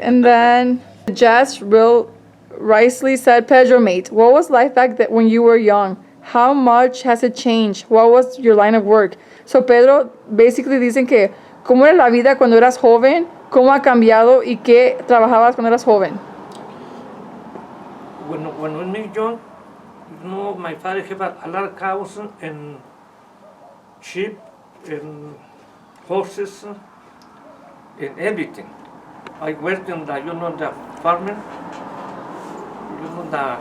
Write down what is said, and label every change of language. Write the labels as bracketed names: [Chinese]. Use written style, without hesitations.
[English] And then Jess Real Riceley said, Pedro, mate, what was life back then when you were young? How much has it changed? What was your line of work? So, Pedro, basically [Spanish] dicen que, ¿cómo era la vida cuando eras joven? ¿Cómo ha cambiado? ¿Y qué trabajabas cuando eras joven? [English] When I was young, you know, my father had a lot of cows and sheep and horses and everything. I worked in the, you know, the farming, you know, the